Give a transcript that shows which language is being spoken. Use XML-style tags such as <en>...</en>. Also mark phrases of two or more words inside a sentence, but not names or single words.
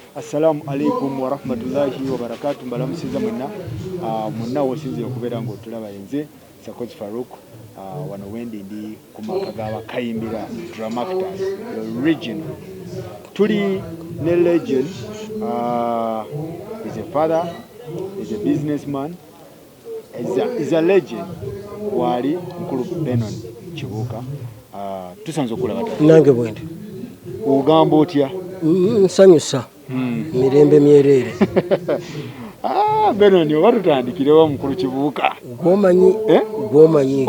<ar>السلام عليكم ورحمة الله وبركاته.</ar> <lg>Mbalamusiza mwenna wosinze okubeera ng'otulaba yenze Sakozi Farouk wano wendi ndi ku maka ga Bakayimbira Drama Actors Regional. Tuli ne</lg> <en>legend, is a father, is a businessman, is a legend.</en> <lg>Wali Mkulu Benon Kibuuka. Tusanze okulaba nange bwende ogamba otya? Nsanyusa mirembe myerere. Benon oba tutandikirewo Mukulu Kibuuka gwomanyi</lg>